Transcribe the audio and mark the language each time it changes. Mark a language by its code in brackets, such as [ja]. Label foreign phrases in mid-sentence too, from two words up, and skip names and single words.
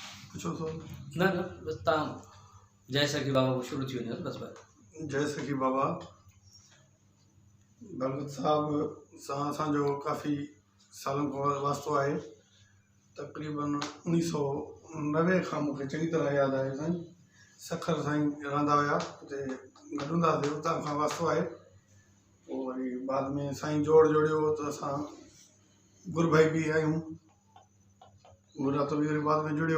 [sd] पूछो तो। न न बस तव्हां जय सखी बाबा को शुरू थी वञो बस बस। जय सखी बाबा भगत साहब सां असांजो काफ़ी सालनि खां वास्तो आहे। तक़रीबन 1990 खां मूंखे चङी तरह यादि आहे। साईं सखर साईं रहंदा हुआ, हुते गॾु हूंदा हुआसीं, उतां खां वास्तो आहे। पोइ वरी बाद में साईं जोड़ियो त असां गुरू भाई बि आहियूं, उहो नातो बि वरी बाद में जुड़ियो।